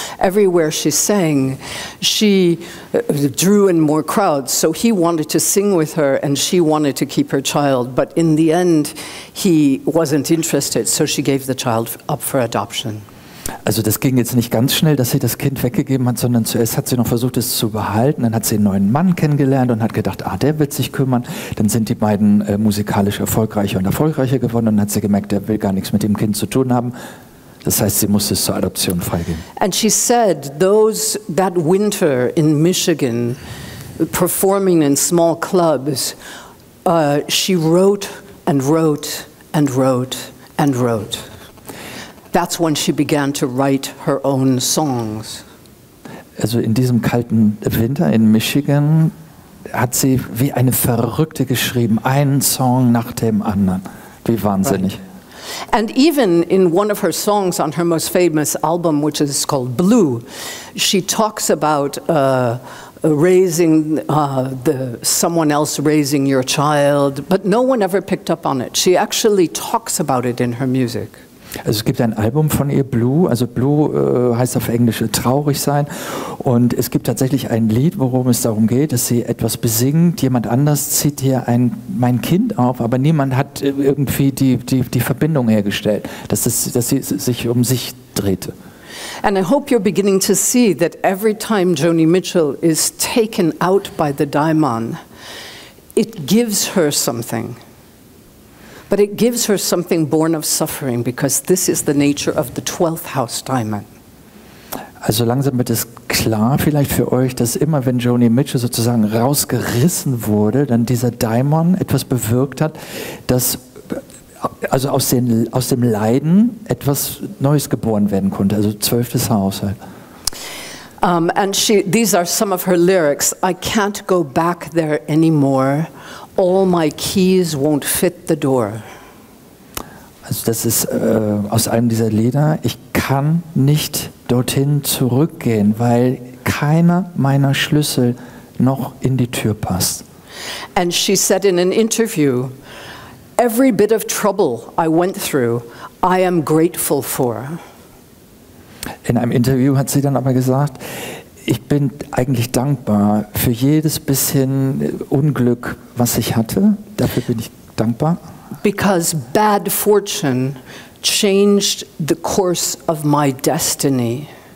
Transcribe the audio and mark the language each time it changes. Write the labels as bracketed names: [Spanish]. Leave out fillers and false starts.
[English] Everywhere she sang, she drew in more crowds. So he wanted to sing with her, and she wanted to keep her child. But in the end, he wasn't interested, so she gave the child up for adoption. [German] Also das ging jetzt nicht ganz schnell, dass sie das Kind weggegeben hat, sondern zuerst hat sie noch versucht, es zu behalten. Dann hat sie einen neuen Mann kennengelernt und hat gedacht, der wird sich kümmern. Dann sind die beiden musikalisch erfolgreicher und erfolgreicher geworden, und dann hat sie gemerkt, der will gar nichts mit dem Kind zu tun haben. Das heißt, sie musste es zur Adoption freigeben. [English] And she said that winter in Michigan, performing in small clubs, she wrote and wrote and wrote and wrote. That's when she began to write her own songs. [German] Also in diesem kalten Winter in Michigan hat sie wie eine Verrückte geschrieben, einen Song nach dem anderen. Wie wahnsinnig. [English] Right. And even in one of her songs on her most famous album, which is called Blue, she talks about raising someone else raising your child, but no one ever picked up on it. She actually talks about it in her music. [German] Also es gibt ein Album von ihr, Blue, also Blue heißt auf Englisch traurig sein, und es gibt tatsächlich ein Lied, worum es darum geht, dass sie etwas besingt, jemand anders zieht hier mein Kind auf, aber niemand hat irgendwie die Verbindung hergestellt, dass sie sich um sich drehte. [English] And I hope you're beginning to see that every time Joni Mitchell is taken out by the Daimon, it gives her something. But it gives her something born of suffering, because this is the nature of the 12th house Daimon. [German] Also langsam wird es klar vielleicht für euch, dass immer wenn Joni Mitchell sozusagen rausgerissen wurde, dann dieser Daimon etwas bewirkt hat, dass also aus dem Leiden etwas Neues geboren werden konnte, also 12. Haus halt. [English] And these are some of her lyrics. I can't go back there anymore. All my keys won't fit the door. [German] Also das ist aus einem dieser Lieder. Ich kann nicht dorthin zurückgehen, weil keiner meiner Schlüssel noch in die Tür passt. [English] And she said in an interview, every bit of trouble I went through, I am grateful for. [German] In einem Interview hat sie dann aber gesagt, ich bin eigentlich dankbar für jedes bisschen Unglück, was ich hatte. Dafür bin ich dankbar. [English] Because bad fortune changed the course of my destiny.